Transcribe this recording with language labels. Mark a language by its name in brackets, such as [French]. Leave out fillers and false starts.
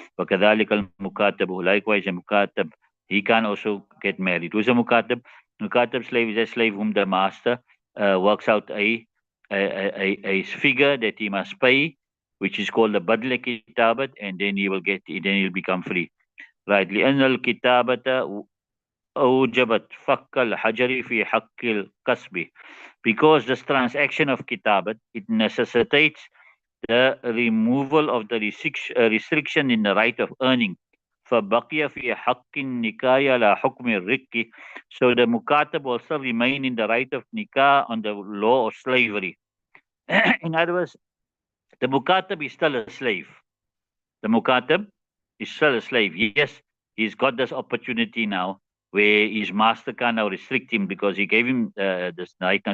[Arabic] وَكَذَلِكَ الْمُكَاتَبُ. [English] Likewise, a mukatab, he can also get married. Who's a mukatab? Mukatab slave is a slave whom the master works out a figure that he must pay, which is called the badl kitabat, and then he'll become free. Right. [Arabic] لأن الكتابة أوجبت فك الحجر في حق الكسب. [English] Because this transaction of kitabat, it necessitates the removal of the restriction in the right of earning. [Arabic] فبقي في حق النكاية لا حكم الرق. [English] So the mukatab will still remain in the right of nikah on the law of slavery. In other words, the mukatab is still a slave. The mukatab is still a slave. Yes, he's got this opportunity now where his master can now restrict him because he gave him this right now.